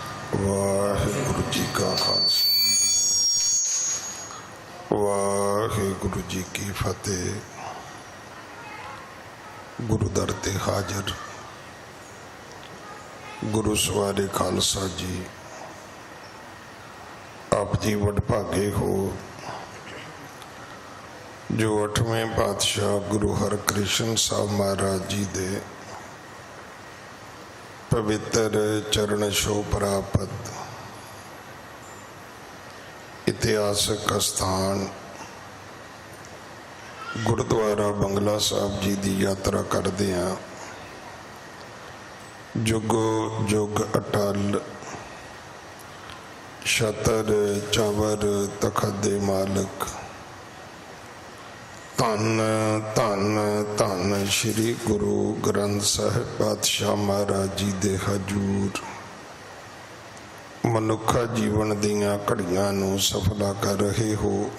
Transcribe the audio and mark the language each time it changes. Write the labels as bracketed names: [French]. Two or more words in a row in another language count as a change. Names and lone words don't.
[Punjabi] ਵਾਹਿਗੁਰੂ ਜੀ ਕਾ ਖ਼ਾਲਸਾ ਵਾਹਿਗੁਰੂ ਜੀ ਕੀ ਫ਼ਤਿਹ। ਗੁਰੂ ਦਰ ਤੇ ਹਾਜ਼ਰ ਗੁਰੂ ਸਵਾਰੇ ਖ਼ਾਲਸਾ ਜੀ, ਆਪ ਜੀ ਵਡਭਾਗੇ ਹੋ ਜੋ 8ਵੇਂ ਪਾਤਸ਼ਾਹ ਗੁਰੂ ਹਰਕ੍ਰਿਸ਼ਨ ਸਾਹਬ ਮਹਾਰਾਜ ਜੀ ਦੇ ਪਵਿੱਤਰ ਚਰਨ ਛੋ ਪ੍ਰਾਪਤ ਇਤਿਹਾਸਕ ਸਥਾਨ ਗੁਰਦੁਆਰਾ ਬੰਗਲਾ ਸਾਹਬ [Hindi] जी की यात्रा करते हैं। [Punjabi] ਜੁਗੋ ਜੁਗ ਅਟੱਲ ਛਤਰ ਚਵਰ ਤਖ਼ਤ ਦੇ ਮਾਲਕ ਧੰਨ ਧੰਨ ਧੰਨ ਸ੍ਰੀ ਗੁਰੂ ਗ੍ਰੰਥ ਸਾਹਿਬ ਪਾਤਸ਼ਾਹ ਮਹਾਰਾਜ ਜੀ ਦੇ ਹਜ਼ੂਰ ਮਨੁੱਖਾ ਜੀਵਨ ਦੀਆਂ ਘੜੀਆਂ ਨੂੰ ਸਫਲਾ ਕਰ ਰਹੇ ਹੋ।